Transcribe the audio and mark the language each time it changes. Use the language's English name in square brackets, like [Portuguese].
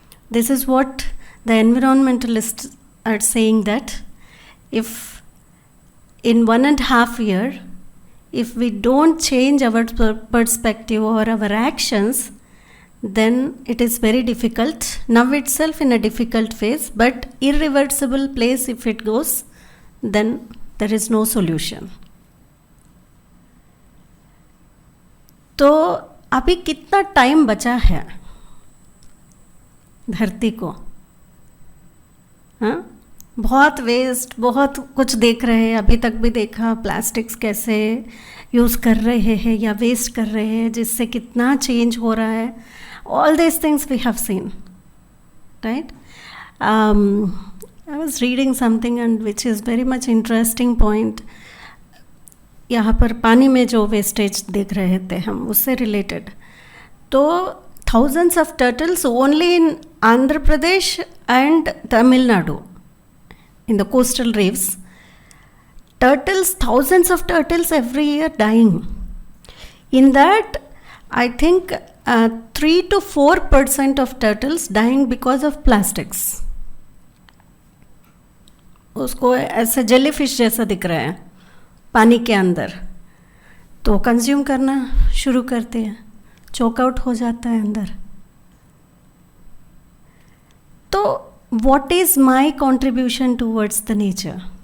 [English] This is what the environmentalists are saying, that if in 1.5 years, if we don't change our perspective or our actions, then it is very difficult. Now itself in a difficult phase, but irreversible place if it goes, then there is no solution. [Hindi] तो अभी कितना time बचा है धरती को? हाँ, बहुत waste, बहुत कुछ देख रहे हैं, अभी तक भी देखा प्लास्टिक्स कैसे यूज़ कर रहे हैं या वेस्ट कर रहे हैं, जिससे कितना चेंज हो रहा है. [English] All this things we have seen, right? I was reading something and which is very much interesting point. [Hindi] यहाँ पर पानी में जो वेस्टेज देख रहे थे हम, उससे रिलेटेड. [English] तो thousands of turtles only in Andhra Pradesh and Tamil Nadu, in the coastal reefs. Turtles, thousands of turtles every year dying. In that, I think 3 to 4% of turtles dying because of plastics. [Hindi] उसको ऐसे jellyfish जैसा दिख रहा है पानी के अंदर, तो कंज्यूम करना शुरू करते हैं, चोक आउट हो जाता है अंदर. [English] तो what is my contribution towards the nature?